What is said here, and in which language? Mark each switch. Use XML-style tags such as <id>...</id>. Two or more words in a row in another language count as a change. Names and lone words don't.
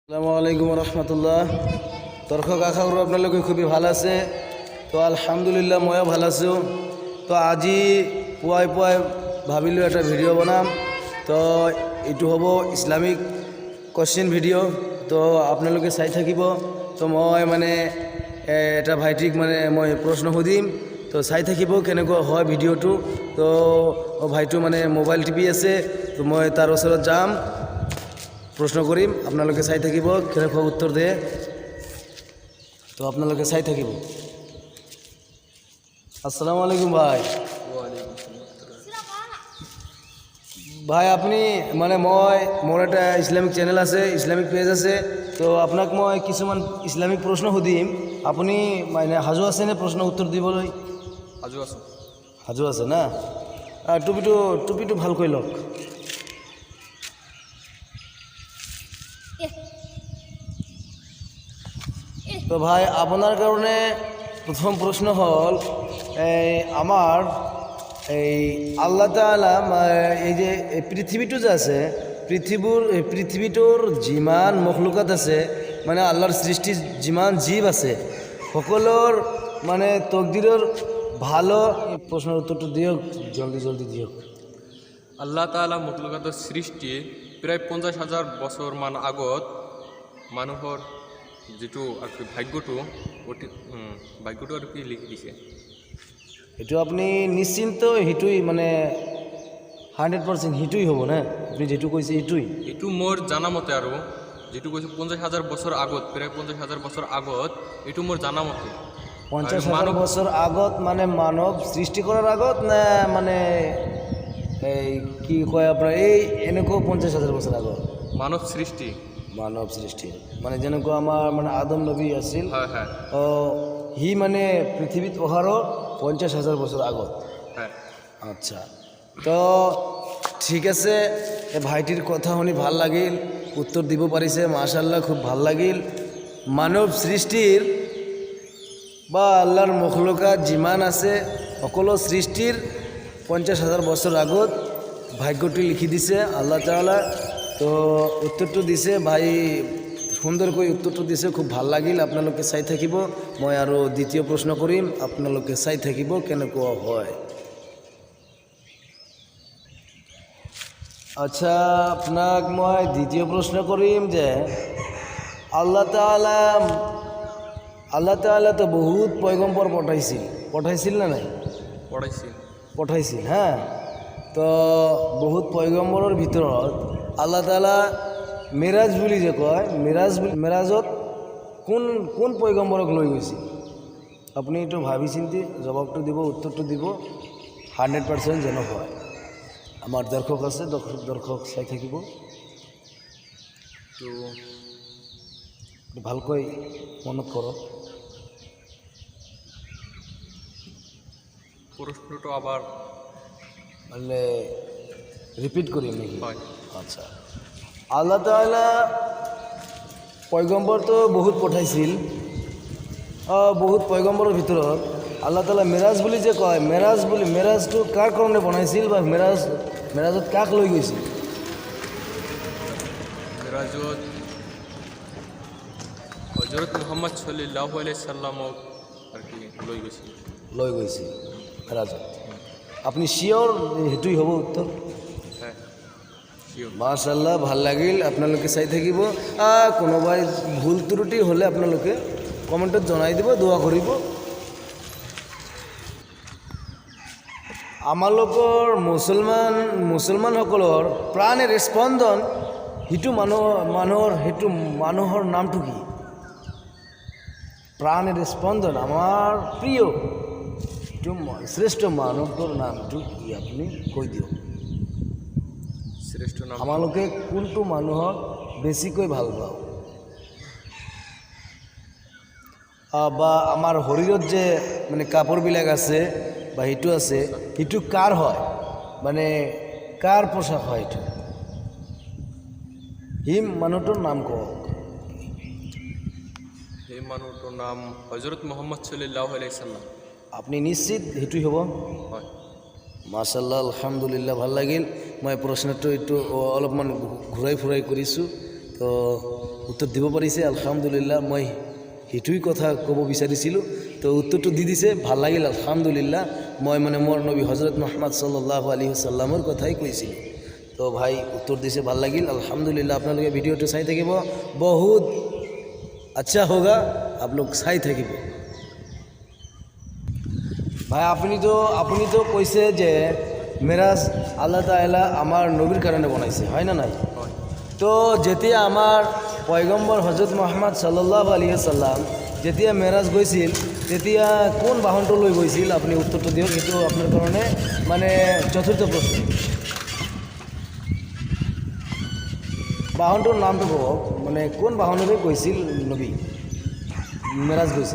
<ar>السلام عليكم رحمة الله.</ar> <as>দর্শক আশা কৰোঁ আপোনালোকে খুবই ভাল আছে। তো আলহামদুলিল্লাহ ময়ো ভাল আছোঁ। তো আজি পুৱাই পুৱাই ভাবিলোঁ এটা ভিডিঅ' বনাম। তো এইটো হ'ব</as> <en>Islamic question</en> <as>ভিডিঅ'। তো আপোনালোকে চাই থাকিব। তো মই এটা ভাইটিক মই প্ৰশ্ন সুধিম। তো চাই থাকিব কেনেকুৱা হয় ভিডিঅ'টো। তো ভাইটো মোবাইল টিপি আছে। তো মই তাৰ ওচৰত যাম, প্রশ্ন করিম, আপনাদের চাই থাকিব কেনেকুৱা উত্তর দিয়ে। তো আপনাদের চাই থাকিব।</as> <ar>السلام عليكم</ar> <as>ভাই। ভাই আপনি মই মোর একটা</as> <en>Islamic channel</en> <as>আছে,</as> <en>Islamic page</en> <as>আছে। তো আপনাক মই কিছুমান ইসলামিক প্রশ্ন সুধিম, আপনি সাজু আছে নে প্রশ্ন উত্তর দিবলৈ? সাজু আছো। সাজু আছে না? টুপিটো ভালকৈ লওক। তো ভাই আপনার কারণে প্রথম প্রশ্ন হল, আমার</as> <ar>الله تعالى</ar> <as>এই যে পৃথিবীটো যে আছে, পৃথিবীটোর যিমান মখলুকাত আছে, আল্লাহর সৃষ্টি যিমান জীব আছে, সকলের তকদিরের ভালো। প্রশ্নের উত্তরটা দিয়ক, জলদি জলদি দিয়ক।</as> <ar>الله تعالى</ar> <as>মখলুকাতের সৃষ্টি প্রায় 50,000 বছর আগত মানুহৰ যেটো আর কি ভাগ্যটো আর কি লিখি দিছে। এটা আপনি নিশ্চিন্ত সেইটোই 100% সেইটোই হ'ব না? আপনি যেটো কৈছে এইটোই? এইটো মোর জানা মতে আর যেটো কৈছে 50,000 বছর আগত, প্রায় 50,000 বছর আগত, এইটো মোর জানা মতে। 50,000 বছর আগত মানব সৃষ্টি করার আগত না এই কি কয় আপনার এনেকুৱা 50,000 বছর আগত মানব সৃষ্টি? মানব সৃষ্টি যেনেকুৱা আমাৰ আদম নবী আছিল, হ্যাঁ হ্যাঁ সি পৃথিৱীত অহাৰো 50,000 বছর আগত। হ্যাঁ আচ্ছা, তো ঠিক আছে। ভাইটির কথা শুনি ভাল লাগিল, উত্তর দিব পাৰিছে, মাশাআল্লাহ, খুব ভাল লাগিল। মানব সৃষ্টির বা আল্লাহর মখলুকাত যিমান আছে সকলো সৃষ্টির 50,000 বছর আগত ভাগ্যটি লিখি দিছে</as> <ar>الله تعالى.</ar> <as>তো উত্তরটো দিছে ভাই, সুন্দরকৈ উত্তরটো দিছে, খুব ভাল লাগিল। আপোনালোকে চাই থাকিব। মই আৰু দ্বিতীয় প্ৰশ্ন কৰিম, আপোনালোকে চাই থাকিব কেনেকুৱা হয়। আচ্ছা, আপনাক মই দ্বিতীয় প্রশ্ন করিম যে</as> <ar>الله تعالى</ar> <as>তো বহুত পয়গম্বর পঠাইছিল না নাই? পঠাইছিল, হ্যাঁ। তো বহুত পয়গম্বরের ভিতৰত</as> <ar>الله تعالى</ar> <as>মেরাজ বুলি যে কয়, মেরাজত কোন কোন পয়গম্বরক লৈ গৈছিল? আপনি একটু ভাবি চিন্তি জবাবটো দিব, উত্তরটো দিব, 100% যেন হয়। আমার দর্শক আছে, দর্শক চাই থাকিব। তো ভালকৈ মনত কৰক। প্রশ্নটো আবার রিপিট করি নাকি? হয়। আচ্ছা,</as> <ar>الله تعالى</ar> <as>পয়গম্বর তো বহুত পঠাইছিল। বহুত পয়গম্বরের ভিতৰত</as> <ar>الله تعالى</ar> <as>মেরাজ বুলি যে কয়, মেরাজটো কাৰ কাৰণে বনাইছিল বা মেরাজত কাক লৈ গৈছিল? মেরাজত হযরত মুহাম্মদ</as> <ar>صلى الله عليه سلم</ar> <as>আর কি লৈ গৈছিল মেরাজত। আপনি শিওর সেইটোই হ'ব উত্তর? হ্যাঁ শিওর। মাশাআল্লাহ, ভাল লাগিল। আপোনালোকে চাই থাকিব। কোনোবাই ভুল ত্ৰুটি হ'লে আপোনালোকে কমেণ্টত জনাই দিব, দোয়া কৰিব। আমালোকৰ মুছলমানসকলৰ প্ৰাণেৰ স্পন্দন, সেইটো মানুহৰ নামটো কি? প্ৰাণের স্পন্দন, আমার প্রিয় শ্রেষ্ঠ মানৱটোৰ নামটো কি? আপুনি কৈ দিয়ক। শ্রেষ্ঠ নাম আমালোকে কোনটো মানুহক বেছিকৈ ভাল পাওঁ? বা আমাৰ শৰীৰত যে কাপোৰবিলাক আছে বা সেইটো আছে, সেইটো কাৰ হয়? কাৰ পোশাক হয় এইটো? সেই মানুহটোৰ নাম কওক। সেই মানুহটোৰ নাম হযরত মুহাম্মদ</as> <ar>صلى الله عليه سلم.</ar> <as>আপনি নিশ্চিত সেইটোই হ'ব? হয়।</as> <ar>ما شاء الله، الحمد لله,</ar> <as>ভাল লাগিল। মই প্ৰশ্নটো অলপমান ঘূৰাই ফুৰাই কৰিছোঁ। তো উত্তৰ দিব পাৰিছে আলহামদুলিল্লাহ। মই সেইটোৱেই কথা ক'ব বিচাৰিছিলোঁ, তো উত্তৰটো দি দিছে, ভাল লাগিল আলহামদুলিল্লাহ। মই মানে মোৰ নবী হজরত মোহাম্মদ</as> <ar>صلى الله عليه وسلم</ar> <as>কথাই কৈছিলোঁ। তো ভাই উত্তৰ দিছে, ভাল লাগিল আলহামদুলিল্লাহ। আপোনালোকে ভিডিঅ'টো চাই থাকিব,</as> <hi>बहुत अच्छा होगा,</hi> <as>আপোনালোক চাই থাকিব। ভাই আপুনি তো কৈছে যে মেৰাজ</as> <ar>الله تعالى</ar> <as>আমাৰ নবীৰ কাৰণে বনাইছে, হয় না নাই? হয়। তো যেতিয়া আমাৰ পয়গম্বৰ হজরত মোহাম্মদ</as> <ar>صلى الله عليه وسلم</ar> <as>যেতিয়া মেৰাজ গৈছিল, তেতিয়া কোন বাহনটো লৈ গৈছিল? আপুনি উত্তৰটো দিয়ক, এইটো আপোনাৰ কাৰণে মানে চতুৰ্থ প্ৰশ্ন। বাহনটোৰ নামটো ক'ব, মানে কোন বাহনেৰে গৈছিল নবী মেৰাজ গৈছিল?</as>